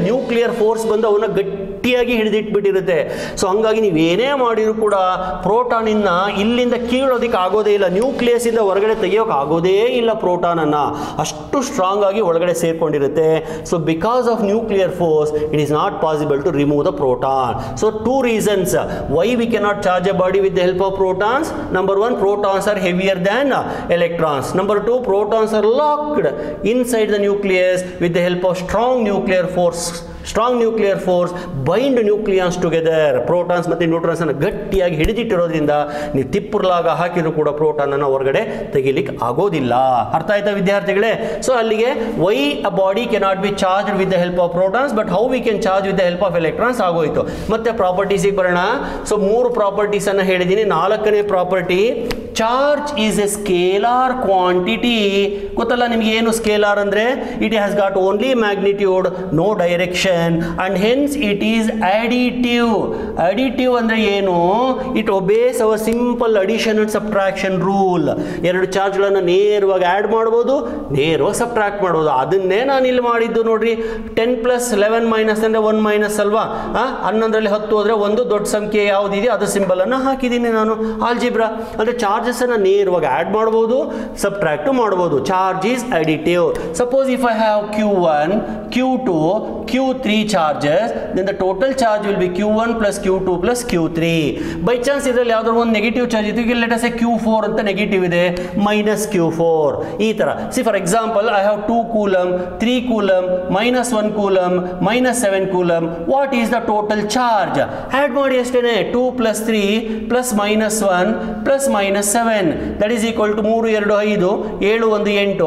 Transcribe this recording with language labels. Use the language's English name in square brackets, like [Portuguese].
[Kannada] Nuclear force ಬಂದು ಅವನ್ನ ಗಟ್ಟಿಯಾಗಿ ಹಿಡಿದಿಟ್ಬಿಟ್ಟಿರುತ್ತೆ. ಸೊ ಹಂಗಾಗಿ ನೀವೇನೇ ಮಾಡಿದ್ರು ಕೂಡ ಪ್ರೋಟಾನ್ ಇನ್ನ ಇಲ್ಲಿಂದ ಕೀಳೋದಕ್ಕೆ ಆಗೋದೇ ಇಲ್ಲ. ನ್ಯೂಕ್ಲಿಯಸ್ ಇಂದ ಹೊರಗಡೆ ತೆಗಿಯೋಕೆ ಆಗೋದೇ ಇಲ್ಲ ಪ್ರೋಟಾನ್ ಅನ್ನ, ಅಷ್ಟು ಸ್ಟ್ರಾಂಗ್ ಆಗಿ ಒಳಗಡೆ ಸೇರ್ಕೊಂಡಿರುತ್ತೆ. [English] So because of nuclear force it is not possible to remove the proton. So 2 reasons why we cannot charge a body with the help of protons. Number 1, protons are heavier than electrons. Number 2, protons are locked inside the nucleus with the help of strong nuclear force. Strong nuclear force bind nucleons together. [Kannada] Protons ಮತ್ತು neutrons ಅನ್ನು ಗಟ್ಟಿಯಾಗಿ ಹಿಡಿದಿಟ್ಟಿರೋದ್ರಿಂದ ನೀವು ತಿಪ್ಪುರ್ಲಾಗ ಹಾಕಿದ್ರು ಕೂಡ proton ಅನ್ನು ಹೊರಗಡೆ ತೆಗಿಲಿಕ್ಕೆ ಆಗೋದಿಲ್ಲ. ಅರ್ಥ ಆಯ್ತಾ ವಿದ್ಯಾರ್ಥಿಗಳೇ? [English] So ಅಲ್ಲಿಗೆ why a body cannot be charge with the help of protons but how we can charge with the help of electrons ಆಗೋಯ್ತು. [Kannada] ಮತ್ತೆ ಪ್ರಾಪರ್ಟೀಸಿಗೆ ಬರೋಣ. ಸೊ 3 ಪ್ರಾಪರ್ಟೀಸ್ ಅನ್ನು ಹೇಳಿದ್ದೀನಿ. [English] 4ನೇ property, charge is a scalar quantity. [Kannada] ಗೊತ್ತಲ್ಲ ನಿಮ್ಗೆ ಏನು ಸ್ಕೇಲಾರ್ ಅಂದ್ರೆ? [English] It has got only magnitude, no direction, and hence it is additive. [Kannada] Additive ಅಂದ್ರೆ ಏನು? [English] It obeys our simple addition and subtraction rule. [Kannada] ಎರಡು ಚಾರ್ಜ್ಗಳನ್ನು ನೇರವಾಗಿ ಆಡ್ ಮಾಡ್ಬೋದು, ನೇರವಾಗಿ ಸಬ್ಟ್ರಾಕ್ಟ್ ಮಾಡ್ಬೋದು. ಅದನ್ನೇ ನಾನು ಇಲ್ಲಿ ಮಾಡಿದ್ದು ನೋಡ್ರಿ. 10 + 11 ಮೈನಸ್ ಅಂದ್ರೆ 1 ಮೈನಸ್ ಅಲ್ವಾ? 11ರಲ್ಲಿ 10 ಹೋದ್ರೆ ಒಂದು ದೊಡ್ಡ ಸಂಖ್ಯೆ ಯಾವುದಿದೆ ಅದು ಸಿಂಬಲ್ ಅನ್ನು ಹಾಕಿದ್ದೀನಿ ನಾನು. ಆಲ್ಜಿಬ್ರಾ ಅಂದ್ರೆ ಚಾರ್ಜಸ್ ಅನ್ನು ನೇರವಾಗಿ ಆಡ್ ಮಾಡ್ಬೋದು, ಸಬ್ಟ್ರಾಕ್ಟ್ ಮಾಡ್ಬೋದು. [English] Charge is additive. Suppose if I have Q1, Q2, Q3 charges, then the total charge will be Q1 plus Q2 plus Q3. [Kannada] By chance ಇದರಲ್ಲಿ ಯಾವ್ದಾದ್ರು ಒಂದು ನೆಗೆಟಿವ್ ಚಾರ್ಜ್ ಇತ್ತು, [English] let us say [Kannada] Q4 ಅಂತ negative ಇದೆ, minus Q4 ಈ ತರ. [English] See for example I have 2 coulomb, 3 coulomb, -1 coulomb, -7 coulomb. What is the total charge? [Kannada] Add ಮಾಡಿ ಅಷ್ಟೇನೆ. [English] 2 + 3 + -1 + -7 that is equal to 3 2 5 7 1 8.